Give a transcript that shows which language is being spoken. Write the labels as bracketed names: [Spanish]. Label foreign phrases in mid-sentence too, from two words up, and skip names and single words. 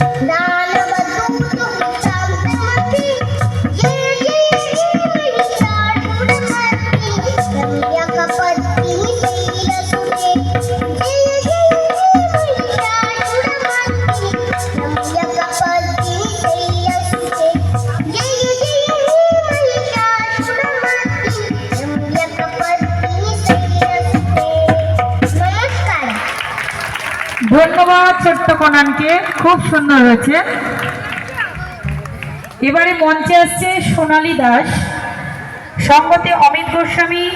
[Sanskrit] दानवदूतुशान्तमते जय जय हे महिषासुरमर्दिनि रम्यकपर्दिनि शैलसुते जय जय हे महिषासुरमर्दिनि रम्यकपर्दिनि शैलसुते जय जय हे महिषासुरमर्दिनि रम्यकपर्दिनि शैलसुते। [Hindi] नमस्कार। [Bangla] ধন্যবাদ ছোট্ট কোনানকে, খুব সুন্দর হয়েছে। এবারে মঞ্চে আসছে সোনালী দাস, সঙ্গতে অমিত গোস্বামী।